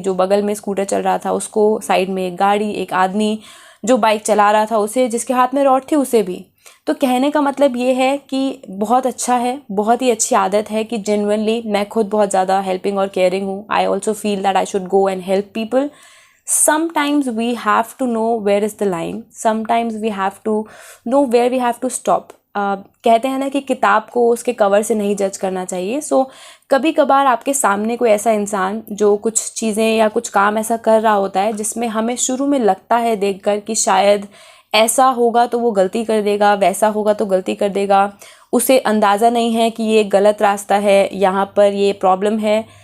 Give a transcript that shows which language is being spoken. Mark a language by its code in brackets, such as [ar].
[hi] जो बगल में स्कूटर चल रहा था उसको, साइड में एक गाड़ी, एक आदमी जो बाइक चला रहा था उसे, जिसके हाथ में रॉड थी उसे भी। तो कहने का मतलब ये है कि बहुत अच्छा है, बहुत ही अच्छी आदत है कि जेन्युइनली मैं खुद बहुत ज़्यादा हेल्पिंग और केयरिंग हूँ। [en] I also feel that I should go and help people. Sometimes we have to know where is the line. Sometimes we have to know where we have to stop. [hi] कहते हैं ना कि किताब को उसके cover से नहीं जज करना चाहिए। सो कभी कभार आपके सामने कोई ऐसा इंसान जो कुछ चीज़ें या कुछ काम ऐसा कर रहा होता है जिसमें हमें शुरू में लगता है देखकर कि शायद ऐसा होगा तो वो गलती कर देगा, वैसा होगा तो गलती कर देगा, उसे अंदाज़ा नहीं है कि ये गलत रास्ता है, यहाँ पर ये प्रॉब्लम है,